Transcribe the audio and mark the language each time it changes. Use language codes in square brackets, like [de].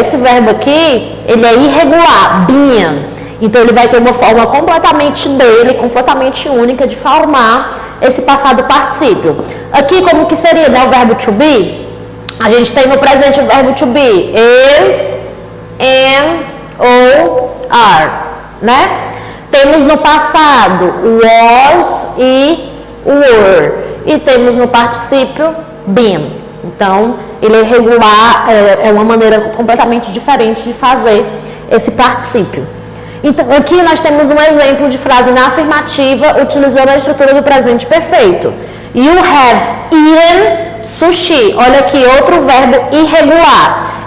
[pt] Esse verbo aqui, ele é irregular, been. Então, ele vai ter uma forma completamente dele, completamente única de formar esse passado particípio. Aqui, como que seria, né, o verbo to be? A gente tem no presente o verbo to be. Is, am, ou, are, né? Temos no passado o was e o were. E temos no particípio been. Então, ele é regular, é uma maneira completamente diferente de fazer esse particípio. Então, aqui nós temos um exemplo de frase na afirmativa utilizando a estrutura do presente perfeito. [en] You have eaten sushi. [pt] Olha aqui, outro verbo irregular.